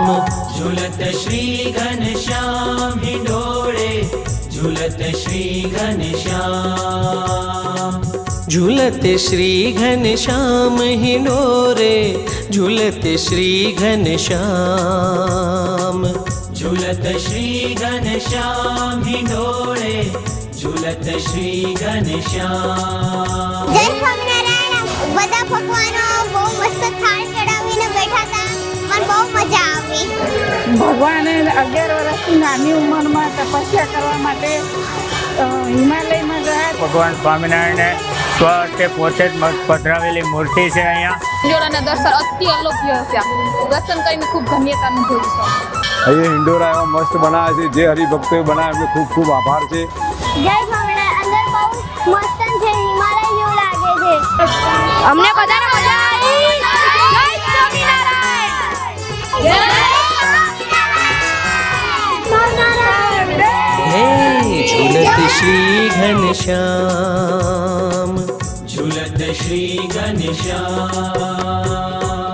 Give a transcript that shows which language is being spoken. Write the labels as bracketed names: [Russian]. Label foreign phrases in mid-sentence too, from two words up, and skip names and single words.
[Hindi] झूलत श्री घनश्याम हिंडोळे, झूलत श्री घनश्याम। झूलत श्री घनश्याम हिंडोरे, झूलत श्री घनश्याम। झूलत श्री घनश्याम हिंडोळे, झूलत श्री घनश्याम। [Gujarati] જય સ્વામિનારાયણ. બધા ભગવાનો બહુ મસ્ત થાળ ચડાવીને બેઠા હતા, મને બહુ મજા આવી. ભગવાને 11 વર્ષની નાની ઉંમરમાં તપસ્યા કરવા માટે હિમાલયમાં ગયા. ભગવાન સ્વામિનારાયણને સ્વહસ્તે પોતે જ પધરાવેલી મૂર્તિ છે અહીંયા. હિંડોળાના દર્શન અતિ અલૌકિક છે. દર્શન કરીને ખૂબ ધન્યતા અનુભવી છે. અહીંયા હિંડોળા એવા મસ્ત બનાવે છે. જે હરિભક્તોએ બનાવે એમને ખૂબ ખૂબ આભાર છે. જય સ્વામિનારાયણ. અંદર બહુ મસ્ત છે, હિમાલય જેવું લાગે છે. અમને બધાને મજા આવી. જય સ્વામિનારાયણ. જય [Hindi] हे झूलत श्री घनश्याम, झूलत श्री घनश्याम।